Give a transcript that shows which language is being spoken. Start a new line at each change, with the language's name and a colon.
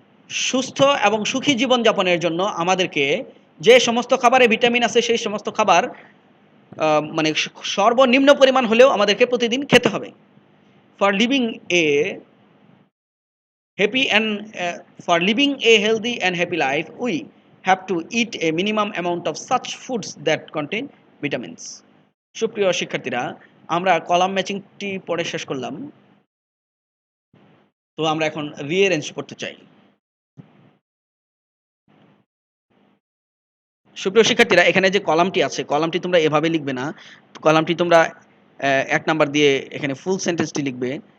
Bangla: সুস্থ এবং সুখী জীবনযাপনের জন্য আমাদেরকে যে সমস্ত খাবারে ভিটামিন আছে সেই সমস্ত খাবার মানে সর্বনিম্ন পরিমাণ হলেও আমাদেরকে প্রতিদিন খেতে হবে।
English: For living a happy and for living a healthy and happy life we have to eat a minimum amount of such foods that contain vitamins.
Bangla: সুপ্রিয় শিক্ষার্থীরা, আমরা কলাম ম্যাচিংটি পড়ে শেষ করলাম। তো আমরা এখন রিঅ্যারেঞ্জ করতে চাই। সুপ্রিয় শিক্ষার্থীরা, এখানে যে কলামটি আছে, কলামটি তোমরা এভাবে লিখবে না। কলামটি তোমরা ১ নাম্বার দিয়ে এখানে ফুল সেন্টেন্সটি লিখবে।